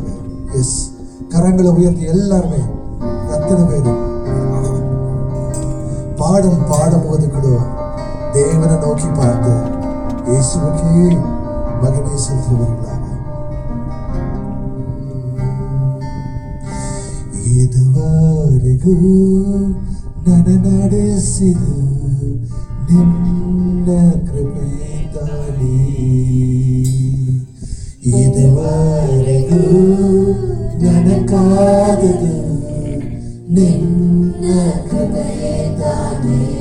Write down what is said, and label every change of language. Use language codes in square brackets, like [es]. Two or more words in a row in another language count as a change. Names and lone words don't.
[ta] எஸ், கரங்களை உயர்த்தி எல்லாருமே அத்தனை பேரும் பாடல் பாடும் போது கூட தேவனை நோக்கி பார்த்து இயேசுவுக்கே மகிமை செலுத்துவர்களாக. [kn] ಇದುವರೆಗೂ ನನ್ನ ನಡೆಸಿದು ನಿನ್ನ ಕೃಪೆಯಿಂದಾನೇ. ಇದುವರೆಗೂ ನನ್ನ ಕಾದದು ನಿನ್ನ ಕೃಪೆಯಿಂದಾನೇ.